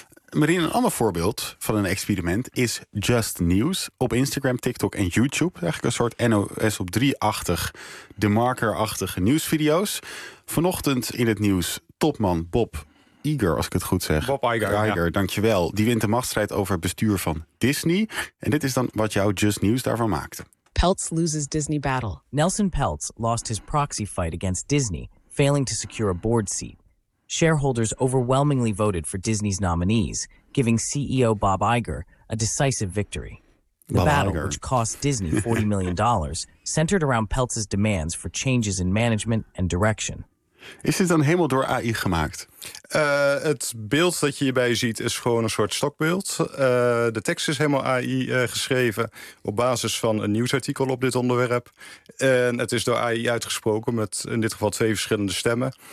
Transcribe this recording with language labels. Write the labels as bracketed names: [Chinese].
[Dutch] Marien, een ander voorbeeld van een experiment is Just News op Instagram, TikTok en YouTube. Eigenlijk een soort NOS op 3-achtig, De Marker-achtige nieuwsvideo's. Vanochtend in het nieuws topman Bob Iger, als ik het goed zeg. Bob Iger, dankjewel. Die wint de machtsstrijd over het bestuur van Disney. En dit is dan wat jouw Just News daarvan maakte. [English] Peltz loses Disney battle. Nelson Peltz lost his proxy fight against Disney, failing to secure a board seat. Shareholders overwhelmingly voted for Disney's nominees, giving CEO Bob Iger a decisive victory. The Bob battle, Iger, which cost Disney $40 million, centered around Peltz's demands for changes in management and direction. [Dutch] Is dit dan helemaal door AI gemaakt? Het beeld dat je hierbij ziet is gewoon een soort stokbeeld. De tekst is helemaal AI geschreven op basis van een nieuwsartikel op dit onderwerp. En het is door AI uitgesproken met in dit geval twee verschillende stemmen.